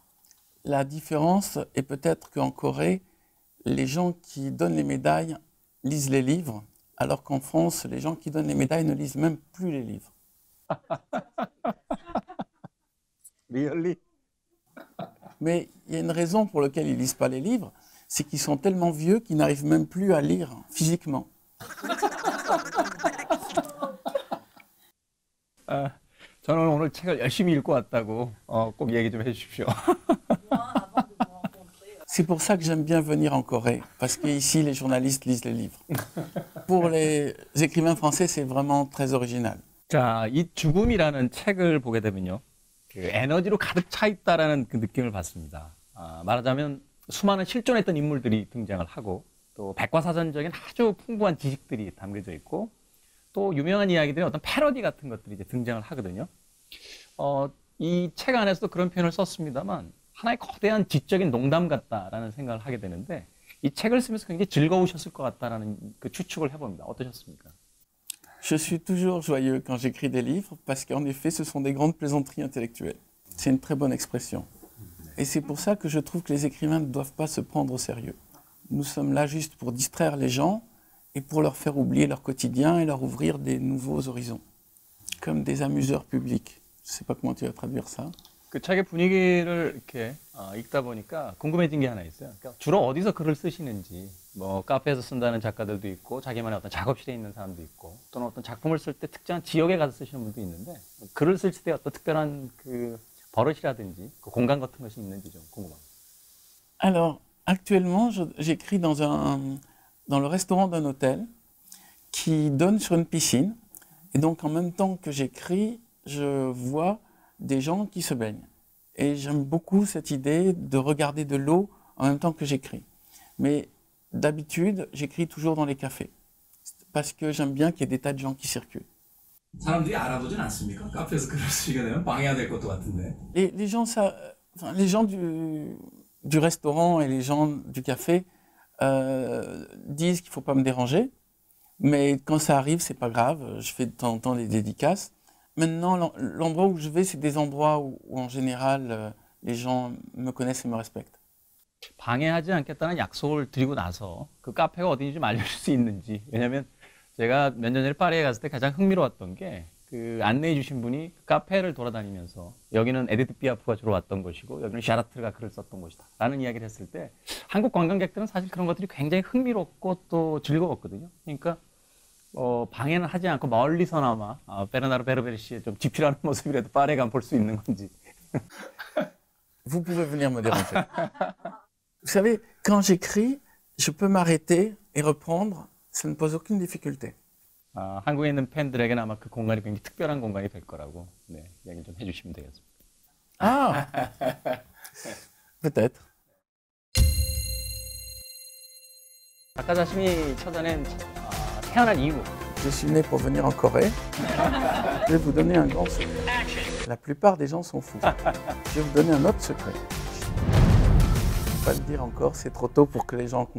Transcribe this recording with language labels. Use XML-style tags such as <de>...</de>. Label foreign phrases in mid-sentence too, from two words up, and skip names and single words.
<fr>La différence est peut-être qu'en Corée, les gens qui donnent les médailles lisent les livres, alors qu'en France, les gens qui donnent les médailles ne lisent même plus les livres.</fr> <en>Really?</en> <fr>Mais il y a une raison pour laquelle ils ne lisent pas les livres, c'est qu'ils sont tellement vieux qu'ils n'arrivent même plus à lire physiquement.</fr> <ko>저는 오늘 책을 열심히 읽고 왔다고 꼭 얘기 좀 해주십시오.</ko> <fr>C'est pour ça que j'aime bien venir en Corée, parce qu'ici, les journalistes lisent les livres. Pour les écrivains français, c'est vraiment très original.</fr> <ko>자, 이 죽음이라는 책을 보게 되면요. 그 에너지로 가득 차 있다라는 그 느낌을 받습니다. 말하자면 수많은 실존했던 인물들이 등장을 하고 또 백과사전적인 아주 풍부한 지식들이 담겨져 있고 또 유명한 이야기들의 어떤 패러디 같은 것들이 이제 등장을 하거든요. 이 책 안에서도 그런 표현을 썼습니다만 하나의 거대한 지적인 농담 같다라는 생각을 하게 되는데 이 책을 쓰면서 굉장히 즐거우셨을 것 같다라는 그 추측을 해봅니다. 어떠셨습니까?</ko> <fr>Je suis toujours joyeux quand j'écris des livres parce qu'en effet, ce sont des grandes plaisanteries intellectuelles. C'est une très bonne expression. Et c'est pour ça que je trouve que les écrivains ne doivent pas se prendre au sérieux. Nous sommes là juste pour distraire les gens et pour leur faire oublier leur quotidien et leur ouvrir des nouveaux horizons, comme des amuseurs publics. Je ne sais pas comment tu vas traduire ça.</fr> <ko>그 책의 분위기를 이렇게 읽다 보니까 궁금해진 게 하나 있어요. 그러니까 주로 어디서 글을 쓰시는지, 뭐 카페에서 쓴다는 작가들도 있고, 자기만의 어떤 작업실에 있는 사람도 있고, 또는 어떤 작품을 쓸 때 특정한 지역에 가서 쓰시는 분도 있는데, 글을 쓸 때 어떤 특별한 그 버릇이라든지 그 공간 같은 것이 있는지 좀 궁금합니다.</ko> <fr>Alors, actuellement, j'écris dans le restaurant d'un hôtel qui donne sur une piscine. Et donc, en même temps que j'écris, je vois des gens qui se baignent. Et j'aime beaucoup cette idée de regarder de l'eau en même temps que j'écris. Mais d'habitude, j'écris toujours dans les cafés. Parce que j'aime bien qu'il y ait des tas de gens qui circulent.</fr> <ko>사람들이 알아보진 않습니까? 카페에서 글을 쓰게 되면 방해가 될 것도 같은데.</ko> <fr>Les gens du restaurant et les gens du café disent qu'il ne faut pas me déranger. Mais quand ça arrive, c'est pas grave. Je fais de temps en temps des dédicaces. Maintenant, l'endroit où je vais, c'est des endroits où en général, les gens me connaissent et me respectent.</fr> <ko>방해하지 않겠다는 약속을 드리고 나서 그 카페가 어딘지 좀 알려줄 수 있는지. 왜냐하면 제가 몇 년 전에 파리에 갔을 때 가장 흥미로웠던 게 그 안내해 주신 분이 카페를 돌아다니면서 여기는 에디트 피아프가 주로 왔던 곳이고 여기는 샤라트르가 글을 썼던 곳이다 라는 이야기를 했을 때 한국 관광객들은 사실 그런 것들이 굉장히 흥미롭고 또 즐거웠거든요. 그러니까 방해는 하지 않고 멀리서나마 베르나르 베르베르 씨의 좀 집필하는 모습이라도 파리에 가면 볼 수 있는 건지.</ko> <fr>Vous pouvez venir me déranger. Vous savez, quand j'écris, je peux m'arrêter et reprendre. Ça ne pose aucune difficulté.</fr> <ko>한국에 있는 팬들에게는 아마 그 공간이 굉장히 특별한 공간이 될 거라고 이야기 좀 해주시면 되겠습니다.</ko> <fr>Ah, peut-être.</fr> <ko>작가 자신이 찾아낸 태어난 이유.</ko> <fr>Je suis né pour venir en Corée. Je vais vous donner un grand secret. La plupart des gens sont fous. Je vais vous donner un autre secret. Je ne peux pas le dire encore, c'est trop tôt pour que les gens comprennent.</fr>